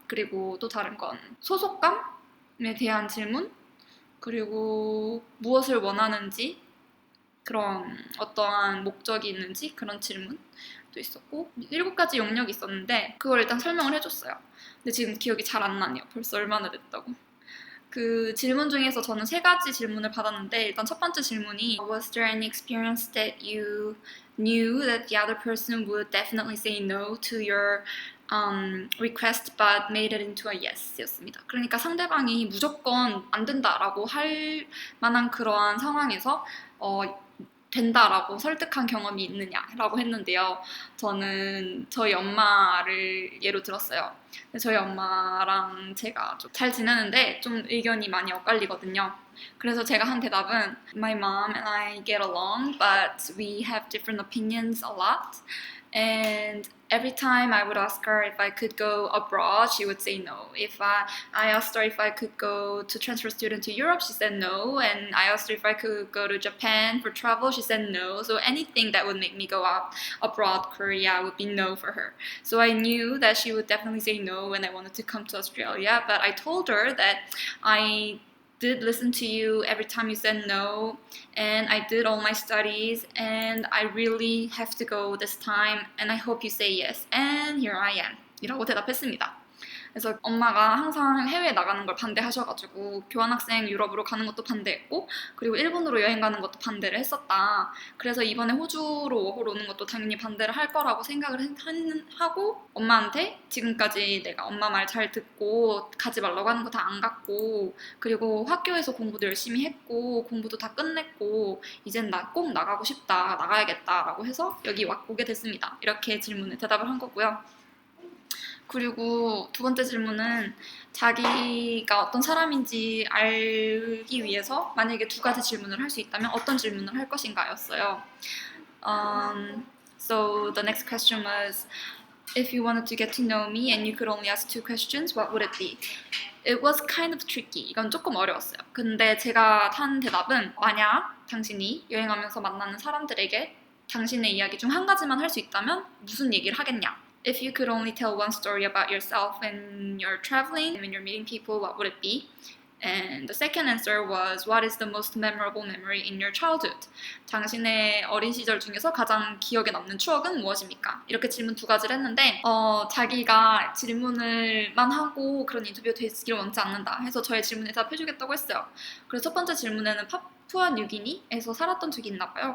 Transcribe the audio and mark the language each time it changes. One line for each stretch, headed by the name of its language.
Korean: 그리고 또 다른 건 소속감에 대한 질문, 그리고 무엇을 원하는지, 그런 어떠한 목적이 있는지 그런 질문도 있었고 7가지 영역이 있었는데 그걸 일단 설명을 해줬어요. 근데 지금 기억이 잘 안 나네요. 벌써 얼마나 됐다고. 그 질문 중에서 저는 3가지 질문을 받았는데 일단 첫 번째 질문이
English: Was there any experience that you knew that the other person would definitely say no to your request but made it into a yes
Korean: 였습니다. 그러니까 상대방이 무조건 안 된다라고 할 만한 그러한 상황에서 된다라고 설득한 경험이 있느냐라고 했는데요. 저는 저희 엄마를 예로 들었어요. 저희 엄마랑 제가 좀 잘 지내는데 좀 의견이 많이 엇갈리거든요. 그래서 제가 한 대답은
English: My mom and I get along, but we have different opinions a lot. And every time I would ask her if I could go abroad, she would say no. If I asked her if I could go to transfer student to Europe, she said no. And I asked her if I could go to Japan for travel, she said no. So anything that would make me go out abroad, Korea, would be no for her. So I knew that she would definitely say no when I wanted to come to Australia. But I told her that I did listen to you every time you said no, and I did all my studies, and I really have to go this time, and I hope you say yes, and here I am
Korean: 이라고 대답했습니다. 그래서 엄마가 항상 해외에 나가는 걸 반대하셔가지고 교환학생 유럽으로 가는 것도 반대했고 그리고 일본으로 여행 가는 것도 반대를 했었다. 그래서 이번에 호주로 워홀 오는 것도 당연히 반대를 할 거라고 생각을 하고 엄마한테 지금까지 내가 엄마 말 잘 듣고 가지 말라고 하는 거 다 안 갔고 그리고 학교에서 공부도 열심히 했고 공부도 다 끝냈고 이젠 나 꼭 나가고 싶다 나가야겠다 라고 해서 여기 오게 됐습니다. 이렇게 질문에 대답을 한 거고요. 그리고 두 번째 질문은 자기가 어떤 사람인지 알기 위해서 만약에 2가지 질문을 할 수 있다면 어떤 질문을 할 것인가 였어요.
English: So the next question was if you wanted to get to know me and you could only ask 2 questions, what would it be? It was kind of tricky.
Korean: 이건 조금 어려웠어요. 근데 제가 한 대답은 만약 당신이 여행하면서 만나는 사람들에게 당신의 이야기 중 한 가지만 할 수 있다면 무슨 얘기를 하겠냐?
English: If you could only tell one story about yourself when you're traveling, when you're meeting people, what would it be? And the second answer was what is the most memorable memory in your childhood?
Korean: 당신의 어린 시절 중에서 가장 기억에 남는 추억은 무엇입니까? 이렇게 질문 두 가지를 했는데 자기가 질문을만 하고 그런 인터뷰가 되기를 원치 않는다 해서 저의 질문에 답해주겠다고 했어요. 그래서 첫 번째 질문에는 파푸아 뉴기니에서 살았던 적이 있나 봐요.